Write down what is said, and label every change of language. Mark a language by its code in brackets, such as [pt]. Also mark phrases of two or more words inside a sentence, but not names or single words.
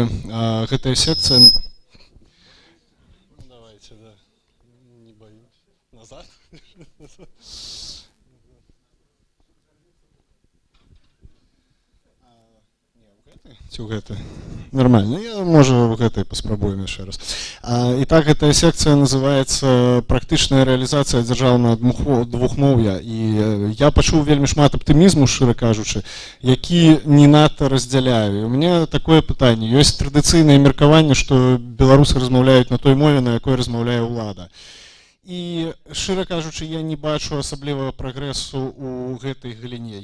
[be] Гэтая секцыя... [ru] Давайте, да. Не боюсь. [be] Назад? Ці ў гэтай? [ru] Нормально. [be] Я, можа, ў гэтай паспрабуем яшчэ раз. [ru] Итак, эта секция называется [be] «Практычная реализация дзяржаўнага двухмоўя». И я пачуў вельмі шмат аптымізму, шчыра кажучы, які не надта раздзяляю. [ru] У меня такое пытанне. [be] Ёсць традыцыйнае меркаванне, што беларусы размаўляюць на той мове, на якой размаўляе ўлада. І, шчыра кажучы, я не бачу асаблівага прагрэсу ў гэтай галіне.